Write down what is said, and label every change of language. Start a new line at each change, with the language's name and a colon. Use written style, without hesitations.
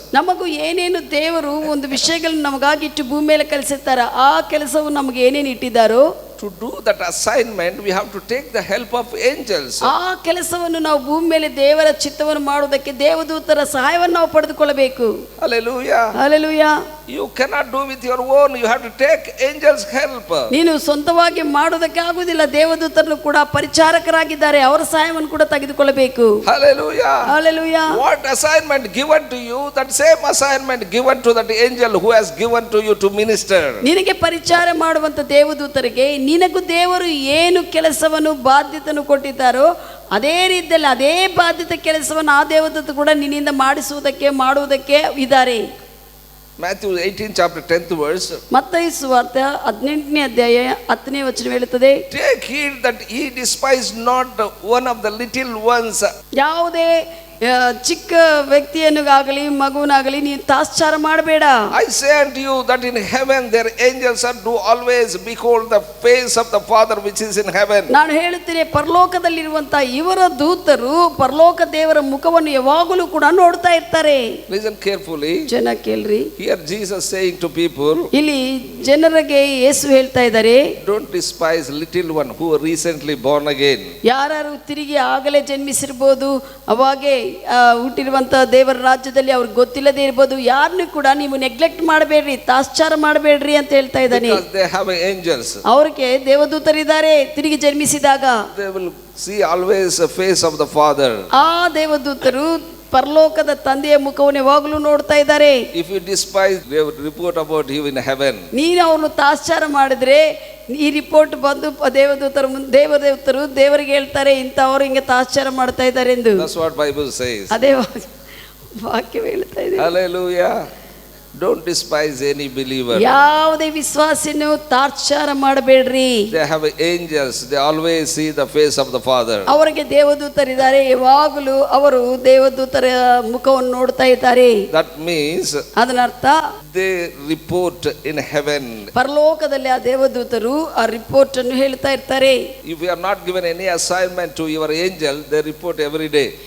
Kannada: ನಮಗೂ ಏನೇನು ದೇವರು ಒಂದು ವಿಷಯಗಳನ್ನು ನಮಗಾಗಿ ಇಟ್ಟು ಭೂಮಿ ಮೇಲೆ ಕಲಿಸಿರ್ತಾರ, ಆ ಕೆಲಸವು ನಮಗೆ ಏನೇನು ಇಟ್ಟಿದ್ದಾರೋ
English: to do that assignment we have to take the help of angels.
Kannada: ಆ ಕೆಲಸವನ್ನು ನಾವು ಭೂಮಿ ಮೇಲೆ ದೇವರ ಚಿತ್ತವನ್ನು ಮಾಡುವುದಕ್ಕೆ ದೇವದೂತರ ಸಹಾಯವನ್ನು ನಾವು ಪಡೆದುಕೊಳ್ಳಬೇಕು.
English: Hallelujah. Hallelujah. You cannot do with your own, you have to take angels help.
Kannada: ನೀನು ಸ್ವಂತವಾಗಿ ಮಾಡುವುದಕ್ಕೆ ಆಗುವುದಿಲ್ಲ, ದೇವದೂತರು ಕೂಡ ಪರಿಚಾರಕರಾಗಿದ್ದಾರೆ, ಅವರ ಸಹಾಯವನ್ನು ಕೂಡ ತೆಗೆದುಕೊಳ್ಳಬೇಕು.
English: Hallelujah. Hallelujah. What assignment given to you, that same assignment given to that angel who has given to you to minister.
Kannada: ನಿನಗೆ ಪರಿಚಾರ ಮಾಡುವಂತ ದೇವದೂತರಿಗೆ ನಿನಗೂ ದೇವರು ಏನು ಕೆಲಸವನ್ನು ಬಾಧ್ಯತೆಯನ್ನು ಕೊಟ್ಟಿದ್ದಾರೋ ಅದೇ ರೀತಿಯಲ್ಲಿ ಅದೇ ಬಾಧ್ಯತೆ ಕೆಲಸವನ್ನು ಆ ದೇವದೂತ ಕೂಡ ನಿನ್ನಿಂದ ಮಾಡುವುದಕ್ಕೆ ಇದ್ದಾರೆ.
English: Matthew 18 chapter 10th verse.
Kannada: ಮತ್ತಾಯಿ ಸುವಾರ್ತೆ 18ನೇ ಅಧ್ಯಾಯ 10ನೇ ವಚನ ಹೇಳುತ್ತದೆ,
English: take heed that ye despise not one of the little ones.
Kannada: ಯಾವುದೇ ಚಿಕ್ಕ ವ್ಯಕ್ತಿಯನ್ನಾಗಲಿ ಮಗುವನ್ನಾಗಲಿ ನೀನು ತಾತ್ಸಾರ ಮಾಡಬೇಡ.
English: I say unto you that in heaven their angels are do always behold the face of the Father which is in heaven.
Kannada: ನಾನು ಹೇಳುತ್ತೇನೆ, ಪರಲೋಕದಲ್ಲಿರುವಂತ ಇವರ ದೂತರು ಪರಲೋಕ ದೇವರ ಮುಖವನ್ನು ಯಾವಾಗಲೂ ಕೂಡ ನೋಡ್ತಾ ಇರ್ತಾರೆ.
English: Listen carefully.
Kannada: ಜನ ಕೇಳ್ರಿ,
English: here Jesus saying to people,
Kannada: ಇಲ್ಲಿ ಜನರಿಗೆ ಯೇಸು ಹೇಳ್ತಾ ಇದ್ದಾರೆ,
English: don't despise little one who are recently born again.
Kannada: ಯಾರು ತಿರುಗಿ ಆಗಲೇ ಜನ್ಮಿಸಿರ್ಬೋದು, ಅವಾಗೆ ಹುಟ್ಟಿರುವಂಥ ದೇವರ ರಾಜ್ಯದಲ್ಲಿ ಅವ್ರಿಗೆ ಗೊತ್ತಿಲ್ಲದೆ ಇರ್ಬೋದು. ಯಾರನ್ನೂ ಕೂಡ ನೀವು ನೆಗ್ಲೆಕ್ಟ್ ಮಾಡಬೇಡ್ರಿ, ತಾತ್ಸಾರ ಮಾಡಬೇಡ್ರಿ ಅಂತ ಹೇಳ್ತಾ ಇದ್ದಾನೆ.
English: Because they have angels.
Kannada: ಅವ್ರಿಗೆ ದೇವದೂತರಿದ್ದಾರೆ. ತಿರುಗಿ ಜನ್ಮಿಸಿದಾಗ
English: They will see always the face of the Father.
Kannada: ಆ ದೇವದೂತರು ಪರಲೋಕದ ತಂದೆಯ ಮುಖವನ್ನು ಯಾವಾಗಲೂ ನೋಡ್ತಾ ಇದ್ದಾರೆ.
English: If you despise, they will report about you in heaven.
Kannada: ನೀನು ಅವ್ರನ್ನು ತಾತ್ಸಾರ ಮಾಡಿದ್ರೆ ಈ ರಿಪೋರ್ಟ್ ಬಂದು ದೇವದೂತರು ದೇವರಿಗೆ ಹೇಳ್ತಾರೆ, ಇಂಥವ್ರು ಹಿಂಗೆ ತಾತ್ಸಾರ ಮಾಡ್ತಾ ಇದ್ದಾರೆ ಎಂದು.
English: That's what Bible says.
Kannada: ಅದೇ ವಾಕ್ಯ ಹೇಳ್ತಾ ಇದೆ.
English: Hallelujah. Don't despise any believer.
Kannada: ಯಾವುದೇ ವಿಶ್ವಾಸಿಯನ್ನು ತಾತ್ಸಾರ ಮಾಡಬೇಡ್ರಿ.
English: They have angels. They always see the face of the Father.
Kannada: ಅವರಿಗೆ ದೇವದೂತರಿದ್ದಾರೆ. ಯಾವಾಗಲೂ ಅವರು ದೇವದೂತರ ಮುಖವನ್ನು ನೋಡ್ತಾ ಇದ್ದಾರೆ.
English: That means
Kannada: ಅದನ್ನರ್ಥ
English: they report in heaven.
Kannada: ಪರಲೋಕದಲ್ಲಿ ಆ ದೇವದೂತರು ಆ ರಿಪೋರ್ಟ್ ಅನ್ನು ಹೇಳ್ತಾ ಇರ್ತಾರೆ.
English: If you are not given any assignment to your angel, they report every day.